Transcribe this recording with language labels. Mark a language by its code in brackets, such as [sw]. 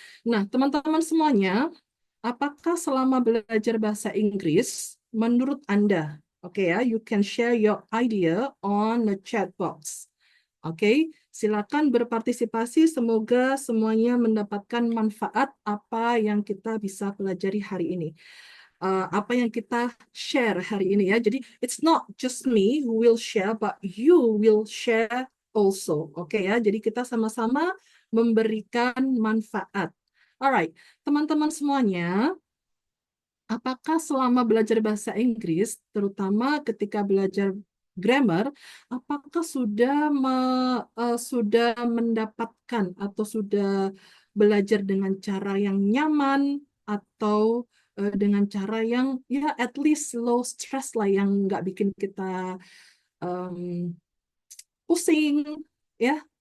[id] Nah, teman-teman semuanya, apakah selama belajar bahasa Inggris, menurut Anda, oke ya, [en] you can share your idea on the chat box. [id] Oke, silakan berpartisipasi. Semoga semuanya mendapatkan manfaat apa yang kita bisa pelajari hari ini. Apa yang kita share hari ini ya. [en] Jadi it's not just me who will share, but you will share also. [id] Oke ya. Jadi kita sama-sama memberikan manfaat. Alright, teman-teman semuanya, apakah selama belajar bahasa Inggris, terutama ketika belajar grammar, apakah sudah mendapatkan atau sudah belajar dengan cara yang nyaman atau dengan cara yang ya [en] at least low stress [id] lah, yang nggak bikin kita pusing ya?